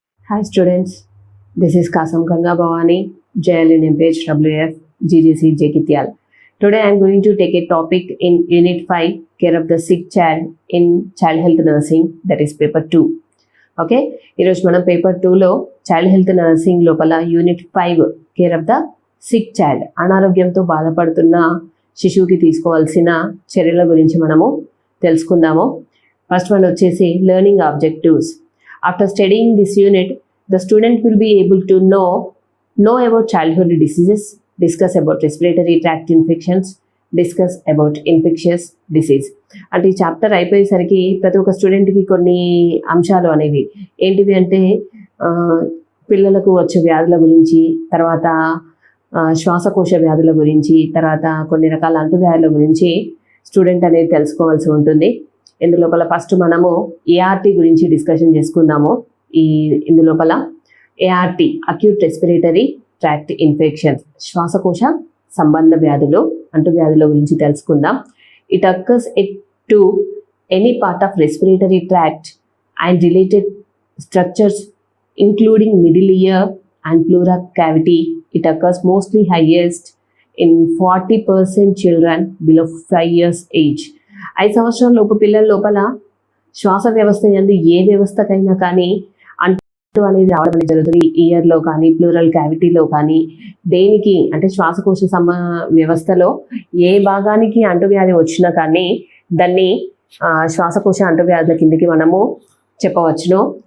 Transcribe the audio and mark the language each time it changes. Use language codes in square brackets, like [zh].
[en] Hi students, this is Kasam Ganga Bhavani, JL in MPHW, GGC Jekitial. Today I am going to take a topic in Unit 5, care of the sick child in child health nursing, that is paper 2. [te] Okay, ఈరోజు మనం paper 2లో child health nursing లోపల unit 5 care of the sick child, అనారోగ్యంతో బాధపడుతున్న శిశువుకి తీసుకోవాల్సిన చర్యల గురించి మనము తెలుసుకుందాము. [en] First one వచ్చేసి learning objectives. [te] After studying this unit, the student will be able to know about childhood diseases, discuss about respiratory tract infections, discuss about infectious disease. అంటే ఈ చాప్టర్ అయిపోయేసరికి ప్రతి ఒక్క స్టూడెంట్కి కొన్ని అంశాలు అనేవి ఏంటివి అంటే పిల్లలకు వచ్చే వ్యాధుల గురించి, తర్వాత శ్వాసకోశ వ్యాధుల గురించి, తర్వాత కొన్ని రకాల అంటువ్యాధుల గురించి స్టూడెంట్ అనేది తెలుసుకోవాల్సి ఉంటుంది. ఇందులోపల ఫస్ట్ మనము ఏఆర్టీ గురించి డిస్కషన్ చేసుకుందాము. ఇందులోపల ART acute respiratory tract infections, శ్వాసకోశ సంబంధ వ్యాధులు, అంటువ్యాధుల గురించి తెలుసుకుందాం. [en] It occurs to any part of respiratory tract and related structures including middle ear and pleural cavity. It occurs mostly highest in 40% children below 5 years age. [te] 5 సంవత్సరాల లోపు పిల్లల లోపల శ్వాస వ్యవస్థ యందు ఏ వ్యవస్థకైనా కానీ అంటు అనేది రావడం అనేది జరుగుతుంది. ఇయర్లో కానీ ప్లూరల్ క్యావిటీలో కానీ దేనికి అంటే శ్వాసకోశ వ్యవస్థలో ఏ భాగానికి అంటువ్యాధి వచ్చినా కానీ దాన్ని శ్వాసకోశ అంటువ్యాధుల కిందకి మనము చెప్పవచ్చును.